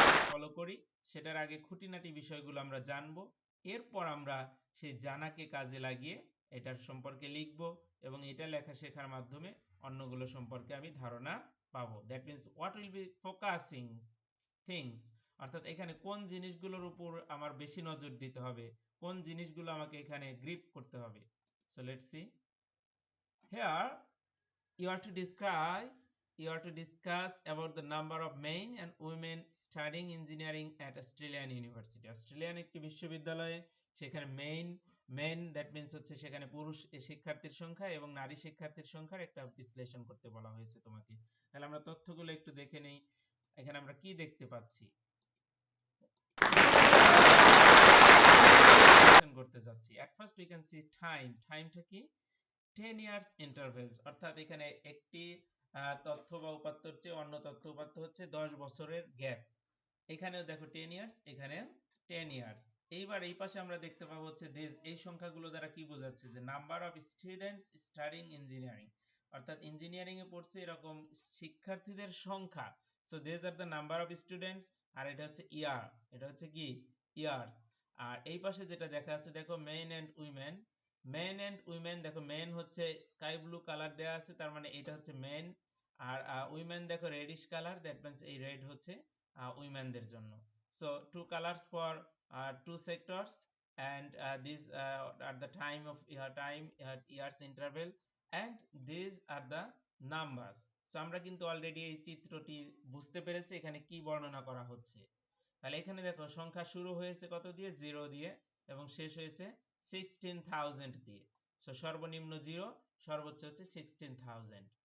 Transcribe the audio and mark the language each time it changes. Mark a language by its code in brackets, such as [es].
[bn] Follow করি, সেটার আগে খুঁটিনাটি বিষয়গুলো আমরা জানবো, এরপর আমরা সেই জানাকে কাজে লাগিয়ে এটার সম্পর্কে লিখব এবং এটা লেখা শেখার মাধ্যমে অন্যগুলো সম্পর্কে আমি ধারণা পাবো। [en] that means what will be focusing things, [bn] অর্থাৎ এখানে কোন জিনিসগুলোর উপর আমার বেশি নজর দিতে হবে, কোন জিনিসগুলো আমাকে এখানে গ্রিপ করতে হবে। [en] So let's see. Here you are to describe you are to discuss about the number of men and women studying engineering at Australian University. [bn] Australian একটি বিশ্ববিদ্যালয়ে সেখানে মেন দ্যাট মিন্স হচ্ছে সেখানে পুরুষ শিক্ষার্থীর সংখ্যা এবং নারী শিক্ষার্থীর সংখ্যার একটা বিশ্লেষণ করতে বলা হয়েছে তোমাকে। তাহলে আমরা তথ্যগুলো একটু দেখে নেই। এখানে আমরা কি দেখতে পাচ্ছি, বিশ্লেষণ করতে যাচ্ছি। [en] at first we can see [bn] টাইমটা কি, [en] 10 years intervals, [bn] অর্থাৎ এখানে একটি তথ্য বা উপাত্তর চেয়ে অন্য তথ্য উপাত্ত হচ্ছে 10 বছরের গ্যাপ। এখানেও দেখো 10 ইয়ার্স, এখানেও 10 ইয়ার্স। এইবার এই পাশে আমরা দেখতে পাবো হচ্ছে দিস, এই সংখ্যাগুলো দ্বারা কি বোঝাচ্ছে যে [en] number of students studying engineering, [bn] অর্থাৎ ইঞ্জিনিয়ারিং এ পড়ছে এরকম শিক্ষার্থীদের সংখ্যা। [en] so this are the number of students, [bn] আর এটা হচ্ছে ইয়ার, এটা হচ্ছে কি ইয়ার্স। আর এই পাশে যেটা দেখা আছে দেখো [en] men and women, [bn] main and women দেখো মেন হচ্ছে স্কাই ব্লু কালার দেওয়া আছে, তার মানে এটা হচ্ছে মেন। আর উইমেন দেখো রেডিশ কালার, [en] that means [bn] এই রেড হচ্ছে উইমেনদের জন্য। [en] So two colors for two sectors, and these are the time of years interval, and these are the numbers. So [bn] আমরা কিন্তু অলরেডি এই চিত্রটি বুঝতে পেরেছি এখানে কি বর্ণনা করা হচ্ছে। তাহলে এখানে দেখো সংখ্যা শুরু হয়েছে কত দিয়ে, 0 দিয়ে, এবং শেষ হয়েছে 16,000 দিয়ে। সো সর্বনিম্ন 0, সর্বোচ্চ হচ্ছে 16,000।